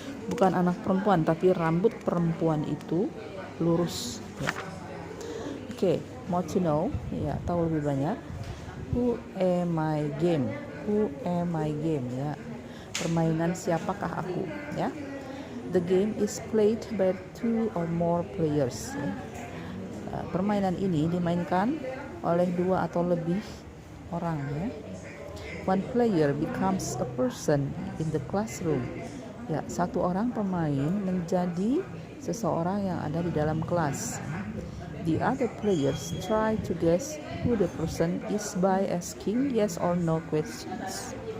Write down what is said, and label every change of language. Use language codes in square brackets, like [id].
[id] Bukan anak perempuan, tapi rambut perempuan itu lurus ya. Oke, mau to know ya, tahu lebih banyak. [en] Who am I game? Who am I game ya. [id] Permainan siapakah aku ya. [en] The game is played by 2 or more players ya. [id] Permainan ini dimainkan oleh 2 atau lebih orang ya. [en] One player becomes a person in the classroom. [id] Ya, satu orang pemain menjadi seseorang yang ada di dalam kelas. [en] The other players try to guess who the person is by asking yes or no questions.